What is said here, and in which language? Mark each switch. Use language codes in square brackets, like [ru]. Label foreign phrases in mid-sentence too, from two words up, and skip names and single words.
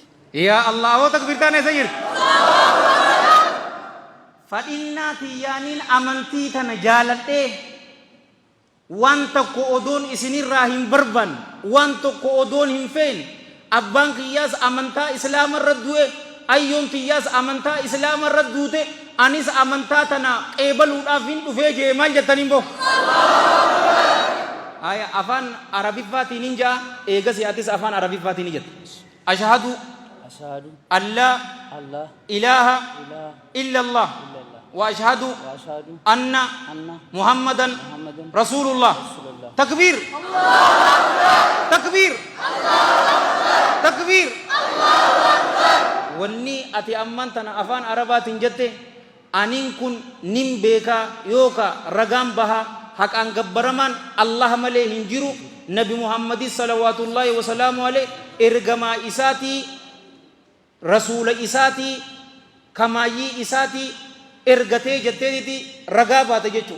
[om] Yaa Allah oo takbirtaan eessa jirti? Fadhinnaa tiyyaaniin amantii tana jaaladhee waan tokko odoon isinirraa hin barbaanne waan tokko odoon hin feene abbaan kiyyaas amantaa islaamarra du'e ayyoon tiyyaas amantaa islaamarra duute anis amantaa tana qeebaluudhaaf hin dhufee jee maal jettaniin boo? Aya afaan arabiffaatiin hin jaa eegas yaatis afaan arabiffaatiin ni jetta. [ar] أشهد أن لا إله إلا الله وأشهد أن محمدا رسول الله. تكبير تكبير تكبير. [om] Wanni ati amman tana afaan arabaatiin jette aniin kun nin beekaa yooka ragaan baha haqaan gabbaramaan Allah malee hin jiru Nabi Muhammadis [ar] صلوات الله وسلامه عليه [om] ergamaa isaatii rasuula isaatii kamaayyii isaatii ergatee jetteeti ragaa baate jechuudha.